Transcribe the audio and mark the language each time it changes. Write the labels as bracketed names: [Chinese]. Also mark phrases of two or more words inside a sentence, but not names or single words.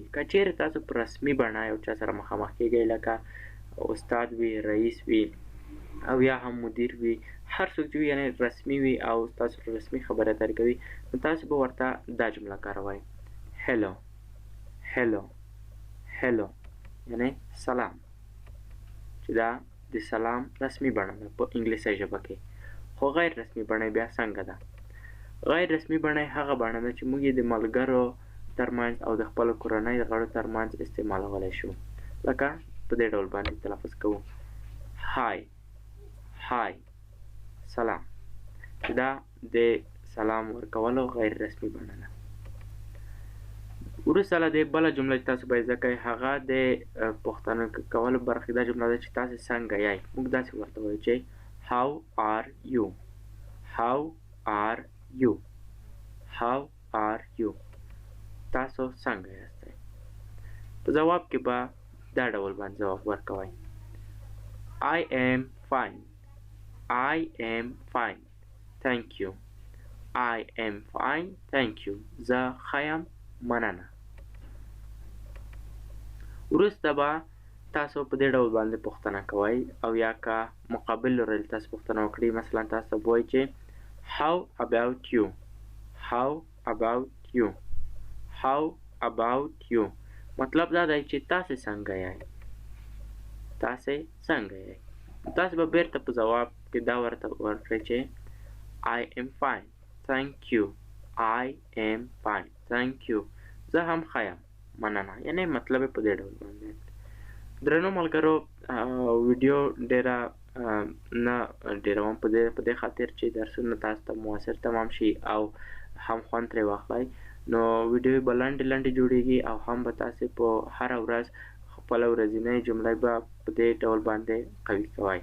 [Pashto] که چیرې تاسو په رسمي بڼه یو چا سره مخامخ کیږئ لکه استاد وي، رئیس وي او یا هم مدیر وي، هر څوک چې وي یعنې رسمي وي او تاسو رسمي خبرې اترې کوي نو تاسو به ورته دا جمله کاروئ: [English] hello hello hello, [Pashto] یعنې سلام، چې دا د سلام رسمي بڼه ده په انګلیسۍ ژبه کې. خو غیر رسمي بڼه بیا څنګه ده؟ غیر رسمي بڼه هغه بڼه ده چې موږ یې د ملګرو ترمنځ او د خپلو کورنۍ غړو ترمنځ استعمالولی شو. لکه په دې ډول باندې تلفظ کوو: [English] hi hi سلام، [Pashto] چې دا د سلام ورکولو غیر رسمي بڼه ده. وروسته له دې بله جمله چې تاسو باید زده کړئ هغه د پوښتنه کولو برخې دا جمله ده چې تاسو څنګه یئ. موږ داسې ورته وایو چې [English] how are you how are you how are you، [Pashto] تاسو څنګه یاستئ. په ځواب کې به دا ډول باندې ځواب ورکوئ: [English] I am fine I am fine thank you I am fine thank you، [Pashto] زه ښه یم مننه. وروسته به تاسو په دې ډول باندې پوښتنه کوئ او یا که مقابل لوري تاسو پوښتنه وکړي، مثلا تاسو به وایئ چې [English] how about you how about you how about you، [Pashto] مطلب دا دی چې تاسې څنګه یئ تاسې څنګه یئ. تاسو به بیرته په ځواب کې دا ورته ورکړئ چې [English] I am fine thank you I am fine thank you، [Pashto] زه هم ښه یم مننه. یعنې مطلب یې په دې ډول باندې. درنو ملګرو ویډیو ډېره نه ډېروم په دې خاطر چې درسونه تاسو ته مؤثر تمام شي او هم خوند ترې واخلئ. نو ویډیو به لنډې جوړیږي او هم به تاسې په هره ورځ خپله ورځنۍ جملې به په دې ډول باندې قوي کوئ.